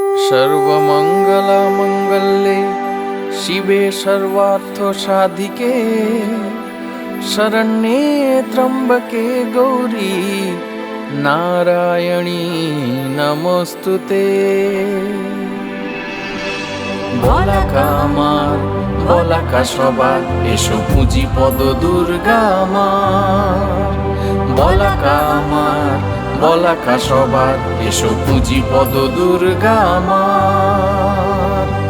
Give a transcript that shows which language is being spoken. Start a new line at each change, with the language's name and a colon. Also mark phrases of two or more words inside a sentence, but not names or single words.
Sanskrit: सर्वमङ्गलमङ्गल्ये शिवे सर्वार्थसाधिके शरण्ये त्र्यम्बके गौरी नारायणी नमस्तुते।
Bangla: বলাকা আমার বলাকা সবার এসো পুঁজি পদ দুর্গা আমার। বলাকা আমার বলাকা সবার এসো পুঁজি পদ দুর্গা আমার।